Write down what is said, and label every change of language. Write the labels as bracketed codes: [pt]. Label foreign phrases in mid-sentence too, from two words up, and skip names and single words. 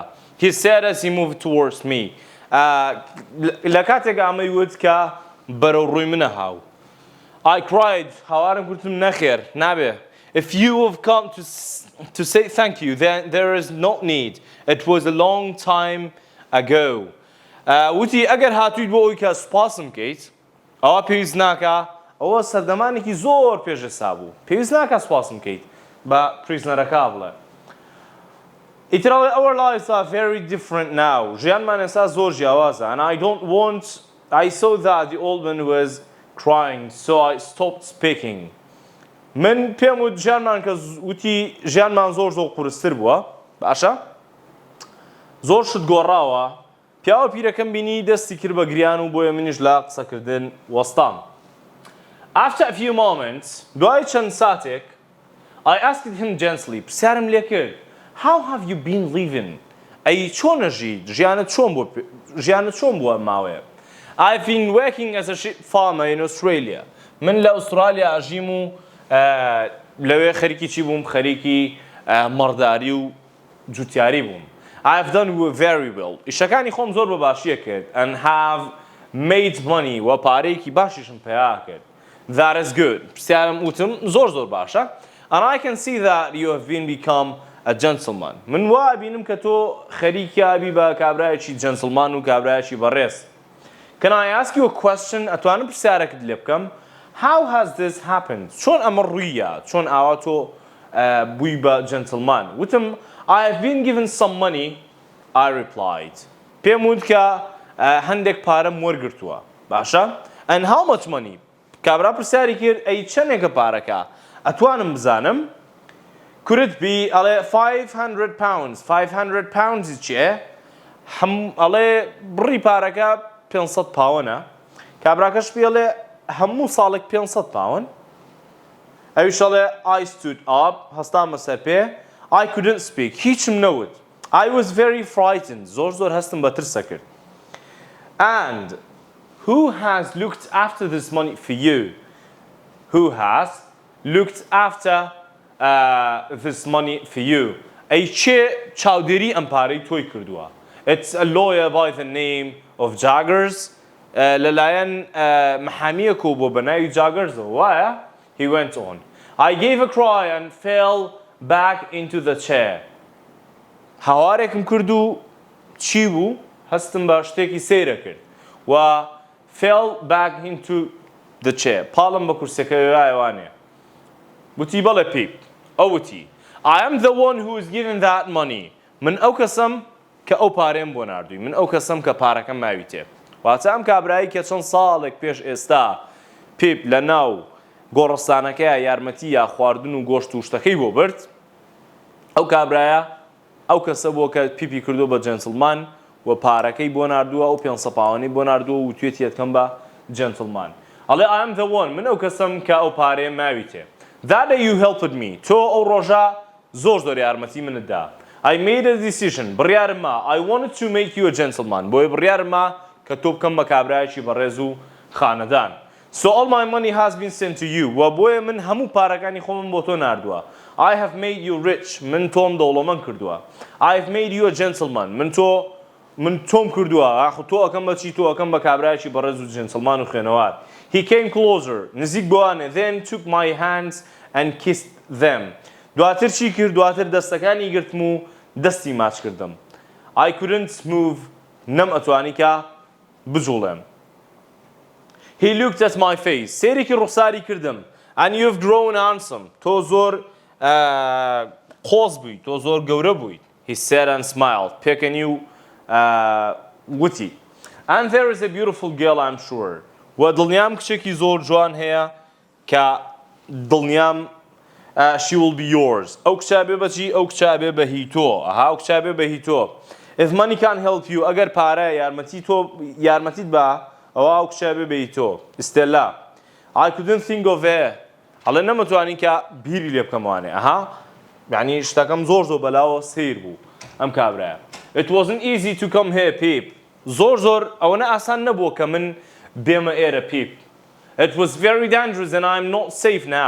[en] He said as he moved towards me. [ckb] لە کاتێک ئەمەی وت کە بەرەو ڕووی منە هاو. [en] I cried. [ckb] هاوارم کورتم نەخێر نابێ. [en] If you have come to say thank you, then there is no need. It was a long time ago. [ckb] وتی ئەگەر هاتوویت بۆ ئەوی کە سوپاسم بکەیت ئەوە پێویست ناکە ئەوە سەردەمانێکی زۆر پێشەسا بوو. پێویست ناکە سوپاسم بکەیت بە پریزنەرەکە بڵێ. [en] ئیتراڵێ Our lives are very different now. [ckb] ژیانمان ئێستا زۆر جیاوازە. [en] And I don't want... I saw that the old man was crying, so I stopped speaking. [ckb] من پێم وت ژیانمان کە وتی ژیانمان زۆر قورستر بووە باشە؟ زۆر شت گۆڕاوە. پیاوە پیرەکەم بینی دەستی کرد بە گریان و بۆیە منیش لە قسەکردن وەستام. [en] After a few moments, [ckb] دوای چەند ساتێک [en] I asked him gently. [ckb] پرسیارم لێ کرد [en] How have you been living? [ckb] ئەی چۆنە ژیت؟ ژیانت چۆن بووە ماوەیە؟ [en] I've been working as a sheep farmer in Australia. [ckb] من لأستراليا أجيمو لو خريكي چی بوم خريكي مرداري و جوتياري بوم. [en] I've done very well. [ckb] إشكاني خۆم زۆر باشیە کرد [en] and have made money [ckb] و پارەیەکی باشیشم پێیا کرد. [en] That is good. [ckb] پرسیارم وتم زۆر باشە. [en] And I can see that you have become a gentleman. [ckb] من وا بینم کە تۆ خەریکیابی بە کابرایەکی جنتلمان و کابرایەکی بەڕێز. [en] Can I ask you a question? [ckb] ئەتوانم پرسیارێکت لێ بکەم. [en] How has this happened? [ckb] چۆن ئەمە ڕوویە؟ چۆن ئاوا تۆ بووی بە جنتلمان؟ [en] وتم I have been given some money. I replied. [ckb] پێم وت کە هەندێک پارەم وەرگرتووە. [en] باشە؟ And how much money? [ckb] کابرا پرسیاری کرد ئەی چەندێکە پارەکە؟ ئەتوانم بزانم؟ [en] Could it be ئەڵێ 500 pounds. [ckb] 500 pounds چییە؟ ئەڵێ بڕی پارەکە 500 پاوەنە. کابراکەش پێڵێ هەموو ساڵێک 500 پاوەن. ئەویش ئەڵێ [en] I stood up. [ckb] هەستامە سەر پێ. [en] I couldn't speak. [ckb] هیچم نەوت. [en] I was very frightened. [ckb] زۆر هەستم بە ترسە کرد. [en] And who has looked after this money for you? Who has looked after this money for you? [ckb] ئەی چێ چاودێری ئەم پارەی تۆی کردووە؟ [en] It's a lawyer by the name of Jaggers. [ckb] لەلایەن محامیەکە بۆ بە ناوی جاگەرزەوە وایە؟ [en] He went on. I gave a cry and fell back into the chair. [ckb] هاوارێکم کرد و چی بوو؟ هەستم بە شتێکی سەیرە کرد. [en] و fell back into the chair. [ckb] پاڵم بە کورسەکەی وانێ. وتی بەڵێ پیپ. ئەو وتی [en] I am the one who is given that money. [ckb] من ئەو کەسم کە ئەو پارەیەم بۆ ناردووی. من ئەو کەسم کە پارەکەم ماوی تێ. واتە ئەم کابرایی کە چەند ساڵێک پێش ئێستا پیپ لە ناو گۆڕستانەکەیە یارمەتی یا خواردن و گۆشت و شتەکەی بۆ برد. ئەو کابرایە ئەو کەسە بۆ کە پیپی کردو بە جنتلمان و پارەکەی بۆ ناردووە ئەو 500 پاوەنەی بۆ ناردووە و توێتی یەکەم بە جنتلمان. [en] ئەڵێ I am the one. [ckb] من ئەو کەسم کە ئەو پارەیە ماوی تێ. [en] That day you helped me. [ckb] تۆ ئەو ڕۆژە زۆر یارمەتی منتدا. [en] I made a decision. [ckb] بڕیارم ما. [en] I wanted to make you a gentleman. [ckb] بۆیە بڕیارم ما کە تۆ بکەم بە کابرایەکی بەڕێز و خانەدان. [en] So all my money has been sent to you. [ckb] و بۆیە من هەموو پارەکانی خۆمم بۆ تۆ ناردووە. [en] I have made you rich. [ckb] من تۆم دەوڵەمەند کردووە. [en] I have made you a gentleman. [ckb] من تۆم کردووە. تۆ ئەەکەم بە چی تۆ ئەەکەم بە کابرایەکی بەڕێز و جنتلمان و خوێنەوار. [en] He came closer. [ckb] نزیک بۆوانێ. [en] Then took my hands and kissed them. [ckb] دواتر چی کرد؟ دواتر دەستەکانی گرتم و دەستی ماچ کردم. [en] I couldn't move. [ckb] نەم ئەتوانی کە بجوڵێم. [en] He looked at my face. [ckb] سێرێکی ڕوخساری کردم. [en] And you've grown handsome. [ckb] تۆ زۆر قۆز بوویت. تۆ زۆر گەورە بوویت. [en] He said and smiled. [ckb] پێکەنی و وتی. [en] And there is a beautiful girl I'm sure. [ckb] و دڵنیام کچێکی زۆر جوان هەیە کە دڵنیام [en] she will be yours. [ckb] ئەو کچە بێ بەچی ئەو کچە بێ بە هی تۆ. ئەها ئەو کچە بێ بە هی تۆ. [en] If money can't help you, [ckb] ئەگەر پارە یارمەتیت بە ئەوە ئەو کچە بێ بە هی تۆ. ئستێلا. [en] I couldn't think of it. [ckb] هەڵێ نەمەتوانی کە بیری لێ بکەموانێ. ئەها یعنی شتەکەم زۆر بەلاوە سیر بوو ئەم کابرایە. [en] It wasn't easy to come here, Pip. [ckb] زۆر ئەوەنە ئاسان نەبووە کە من بێمە ئێرە پیپ. [en] It was very dangerous and I'm not safe now.